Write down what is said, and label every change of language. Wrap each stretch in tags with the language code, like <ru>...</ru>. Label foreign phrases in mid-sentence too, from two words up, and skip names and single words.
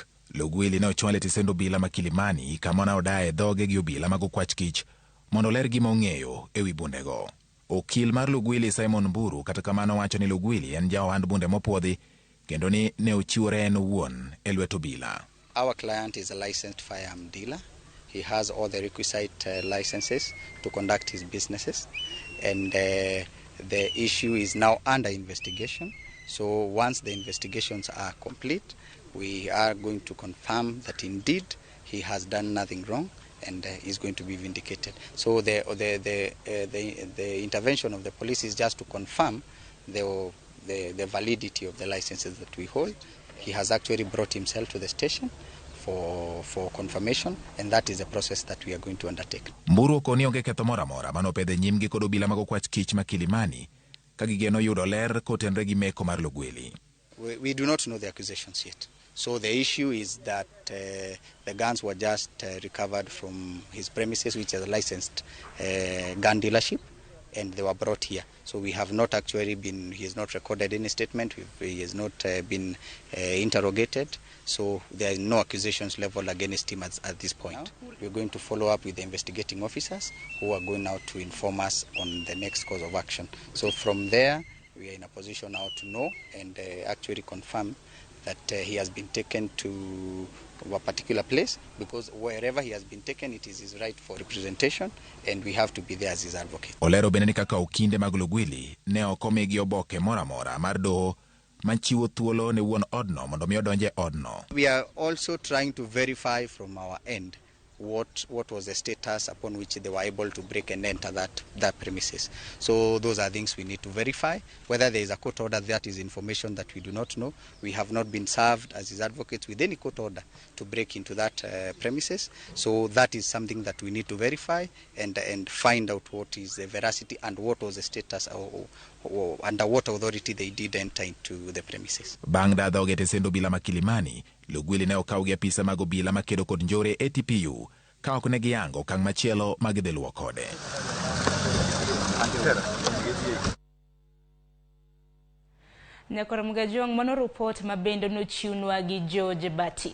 <luo>Lugwili ne ochwale tisendo obila ma Kilimani kama ne odaye dhoge gi obila mag okwach kich mondo ler gima ong'eyo ewi bundego. Okil mar Lugwili Simon Mburu kata kamano wacho ni Lugwili en jaohand bunde mopuodhi kendo ni ne ochiwore en owuon e lwet obila.</luo> <en>Our client is a licensed firearm dealer. He has all the requisite licenses to conduct his businesses, and The issue is now under investigation. So once the investigations are complete, we are going to confirm that indeed he has done nothing wrong and is going to be vindicated. So the intervention of the police is just to confirm the validity of the licenses that we hold. He has actually brought himself to the station for confirmation, and that is the process that we are going to undertake.</en> <luo>Mburu koni onge ketho mora mora manopedhe nyimgi kod obila mag okwach kich ma Kilimani ka gigeno yudo ler kotenre gi meko mar Logweli.</luo> <en>We do not know the accusations yet. So the issue is that the guns were just recovered from his premises, which is a licensed gun dealership, and they were brought here. So we have not actually been, he has not recorded any statement, he has not been interrogated, so there is no accusations leveled against him at this point. We're going to follow up with the investigating officers who are going now to inform us on the next course of action. So from there, we are in a position now to know and actually confirm that he has been taken to a particular place, because wherever he has been taken, it is his right for representation, and we have to be there as his advocate.</en> <luo>Olero bende ni kaka okinde mag Logweli ne okomigi oboke mora mora mar doho manchiwo thuolo ne wuon odno mondo mi odonje odno.</luo> <en>We are also trying to verify from our end what was the status upon which they were able to break and enter that premises. So those are things we need to verify. Whether there is a court order, that is information that we do not know. We have not been served as his advocates with any court order to break into that premises. So that is something that we need to verify and find out what is the veracity and what was the status or under what authority they did enter into the premises.</en> <luo>Bang dadho ogete sendo obila ma Kilimani, Logweli ne okaw gi apisa mag obila makedo kod njore ATPU ka ok ne giyango okang' machielo ma gidhi luwo kode. Nyakoro Mgajong mano report mabendo nochiwnwa gi George Bati.</luo>